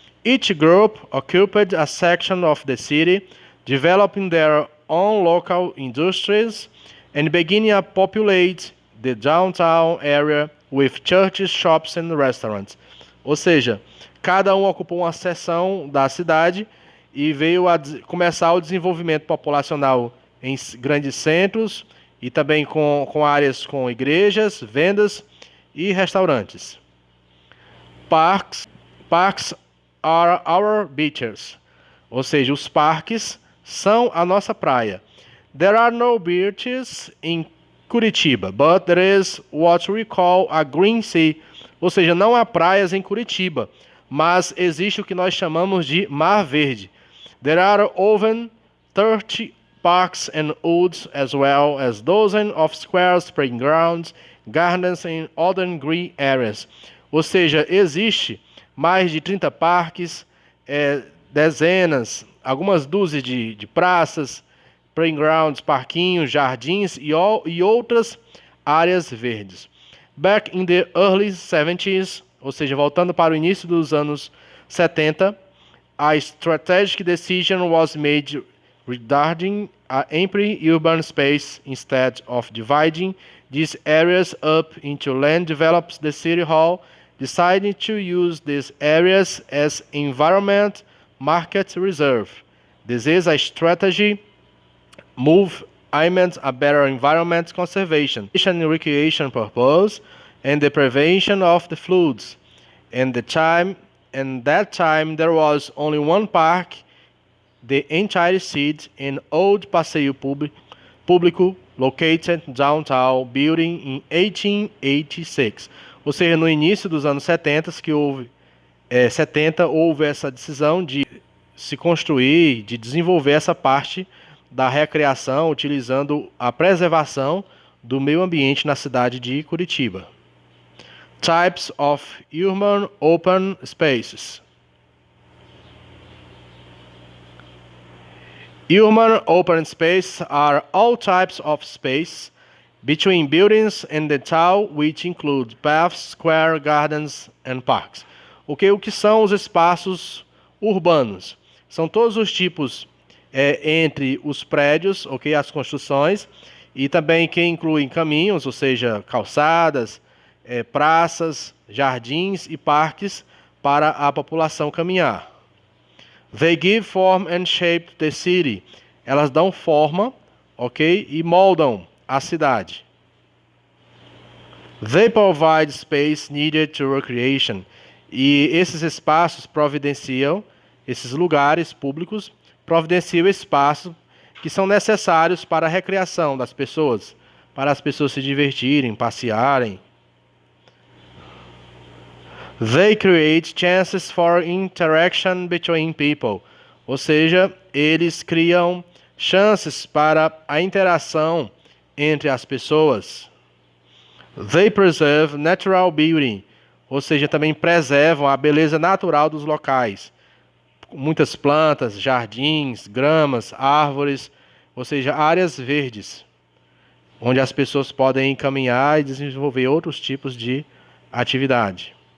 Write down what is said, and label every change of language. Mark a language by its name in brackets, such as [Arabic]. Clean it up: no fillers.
[English] Each group occupied a section of the city, developing their own local industries and beginning to populate the downtown area with churches, shops and restaurants. [Portuguese] Ou seja, cada um ocupou uma seção da cidade e veio a começar o desenvolvimento populacional em grandes centros e também com áreas com igrejas, vendas e restaurantes. [English] Parks are our beaches, [Portuguese] ou seja, os parques são a nossa praia. [English] There are no beaches in Curitiba, but there is what we call a green sea, [Portuguese] ou seja, não há praias em Curitiba, mas existe o que nós chamamos de Mar Verde. [English] There are over 30 parks and woods, as well as dozens of square playing grounds, gardens and other green areas. [Portuguese] Ou seja, existe mais de 30 parques, dezenas, algumas dúzias de praças, playgrounds, parquinhos, jardins e outras áreas verdes. [English] Back in the early 70s, [Portuguese] ou seja, voltando para o início dos anos 70, [English] a strategic decision was made regarding a ample urban space. Instead of dividing these areas up into land developed, the city hall decided to use these areas as environment market reserve. This is a strategy move aimed at better environment conservation and recreation purpose and the prevention of the floods. And that time there was only one park, the entire city, an old passeio público located downtown building in 1886. [Portuguese] Ou seja, no início dos anos 70 houve essa decisão de se construir, de desenvolver essa parte da recreação, utilizando a preservação do meio ambiente na cidade de Curitiba. [English] Types of urban open spaces. Urban open spaces are all types of space between buildings and the town, which include paths, square, gardens and parks. [Portuguese] O que são os espaços urbanos? São todos os tipos entre os prédios, as construções, e também que incluem caminhos, ou seja, calçadas, praças, jardins e parques para a população caminhar. [English] They give form and shape the city. [Portuguese] Elas dão forma, e moldam a cidade. [English] They provide space needed to recreation. [Portuguese] E esses espaços providenciam, esses lugares públicos providenciam espaços que são necessários para a recreação das pessoas, para as pessoas se divertirem, passearem. [English] They create chances for interaction between people. [Portuguese] Ou seja, eles criam chances para a interação entre as pessoas. [English] They preserve natural beauty. [Portuguese] Ou seja, também preservam a beleza natural dos locais. Muitas plantas, jardins, gramas, árvores, ou seja, áreas verdes, onde as pessoas podem caminhar e desenvolver outros tipos de atividade.